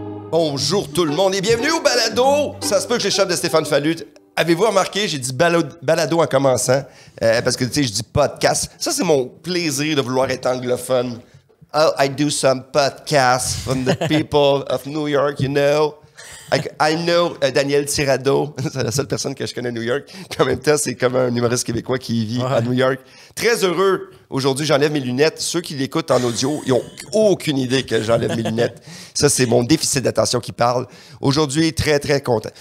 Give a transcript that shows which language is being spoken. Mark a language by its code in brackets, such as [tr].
[fr] Bonjour tout le monde et bienvenue au balado. Ça se peut que j'échappe de Stéphane Fallu. Avez-vous remarqué, j'ai dit balado en commençant, parce que tu sais, je dis podcast. Ça, c'est mon plaisir de vouloir être anglophone. [en] Oh, I do some podcasts from the people of New York, you know. I know Daniel Tirado. [fr] C'est la seule personne que je connais à New York. Puis en même temps, c'est comme un humoriste québécois qui vit à New York. Très heureux. Aujourd'hui, j'enlève mes lunettes. Ceux qui l'écoutent en audio, ils n'ont aucune idée que j'enlève mes lunettes. Ça, c'est mon déficit d'attention qui parle. Aujourd'hui, très, très content.